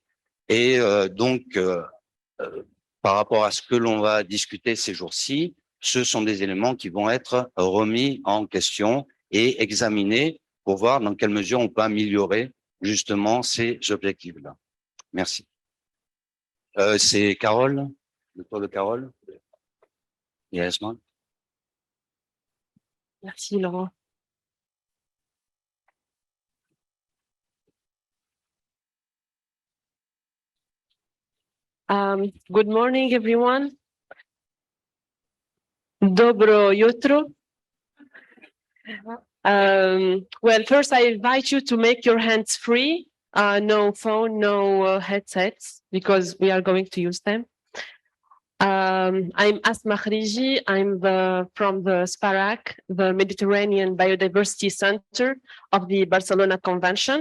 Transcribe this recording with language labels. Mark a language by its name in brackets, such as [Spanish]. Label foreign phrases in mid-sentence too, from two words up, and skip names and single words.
[French] Et donc, par rapport à ce que l'on va discuter ces jours-ci, ce sont des éléments qui vont être remis en question et examinés pour voir dans quelle mesure on peut améliorer justement ces objectifs-là. Merci. C'est Carole, le tour de Carole. [English] Yes, man. [French] Merci, Laurent. [English] Good morning, everyone. [Croatian] Dobro jutro. [English] Well, first, I invite you to make your hands free. No phone, no headsets, because we are going to use them. I'm Asma Khriji. I'm from the SPARAC, the Mediterranean Biodiversity Center of the Barcelona Convention.